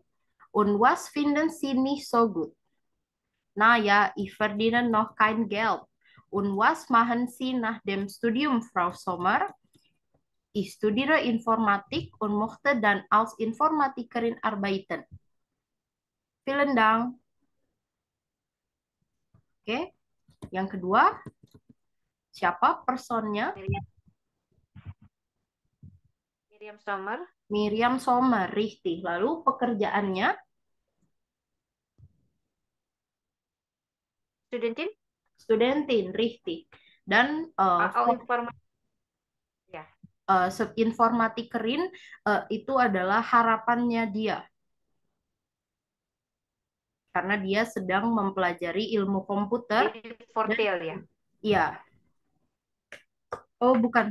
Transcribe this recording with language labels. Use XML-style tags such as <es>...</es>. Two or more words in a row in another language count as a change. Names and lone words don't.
<de>Und was finden Sie nicht so gut? Naja, ich verdiene noch kein Geld. Und was machen Sie nach dem Studium, Frau Sommer? Ich studiere Informatik und möchte dann als Informatikerin arbeiten. Vielen Dank.</de> <id>Oke, yang kedua, siapa personnya? Miriam Sommer.</id> <de>Miriam Sommer, richtig.</de> <id>Lalu pekerjaannya?</id> <de>Studentin. Studentin, richtig.</de> <id>Dan Informasi. Ya. informatikerin itu adalah harapannya dia. Karena dia sedang mempelajari ilmu komputer. Jadi fortil ya? Iya. Oh, bukan.</id>